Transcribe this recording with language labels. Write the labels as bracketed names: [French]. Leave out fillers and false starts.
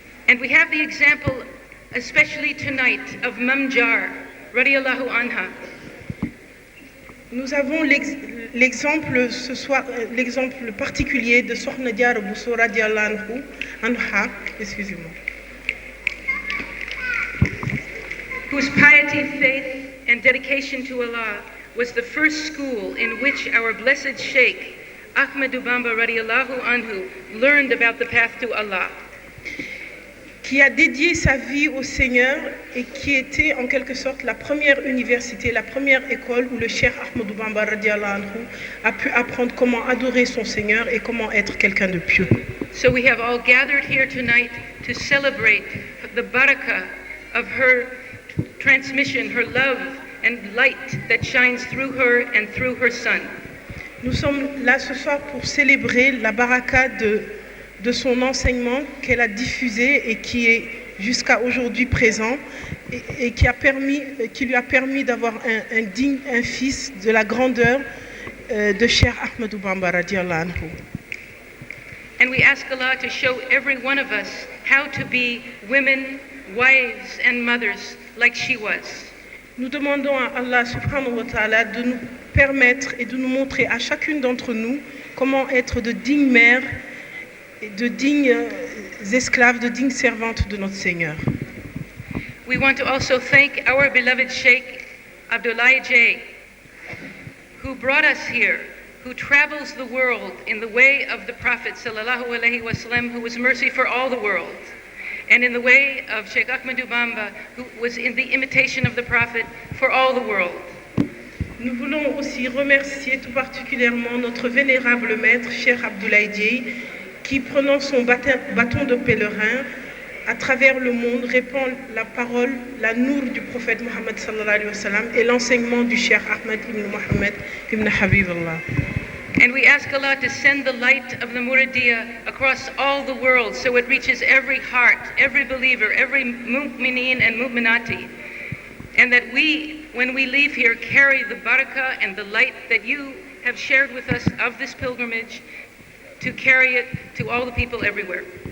[English] And we have the example, especially tonight, of Mam Jar, radiyallahu anha. [French] Nous avons l'exemple ce soir, l'exemple particulier de Sokhna Diarra Bousso radiallahu anha, excusez-moi. [English] Whose piety, faith, and dedication to Allah was the first school in which our blessed Sheikh Ahmadu Bamba radiallahu anhu learned about the path to Allah. [French] Qui a dédié sa vie au Seigneur et qui était en quelque sorte la première université, la première école où le Cheikh Ahmadou Bamba radiallahu anhu a pu apprendre comment adorer son Seigneur et comment être quelqu'un de pieux. [English] So we have all gathered here tonight to celebrate the barakah of her transmission, her love and light that shines through her and through her son. [French] Nous sommes là ce soir pour célébrer la baraka de son enseignement qu'elle a diffusé et qui est jusqu'à aujourd'hui présent et qui lui a permis d'avoir un fils de la grandeur de Cheikh Ahmadou Bamba radiallahu anhu. [English] And we ask Allah to show every one of us how to be women, wives and mothers like she was. [French] Nous demandons à Allah [Arabic] subhanahu wa ta'ala [French] de nous permettre et de nous montrer à chacune d'entre nous comment être de dignes mères et de dignes esclaves, de dignes servantes de notre Seigneur. [English] We want to also thank our beloved Sheikh Abdoulaye J, who brought us here, who travels the world in the way of the Prophet [Arabic] sallallahu alaihi wasallam, [English] who was mercy for all the world, and in the way of Sheikh Ahmadou Bamba, who was in the imitation of the Prophet for all the world. [French] Nous voulons aussi remercier tout particulièrement notre vénérable maître, Cheikh Abdoulaye J, qui, prenant son bâton de pèlerin à travers le monde, répand la parole, la nour du prophète Mohammed [Arabic] sallallahu alayhi wa sallam [French] et l'enseignement du Cheikh Ahmed ibn Mohammed ibn Habiballah. [English] And we ask Allah to send the light of the Muridiyah across all the world so it reaches every heart, every believer, every mu'mineen and mu'minati. And that we, when we leave here, carry the barakah and the light that you have shared with us of this pilgrimage to carry it to all the people everywhere.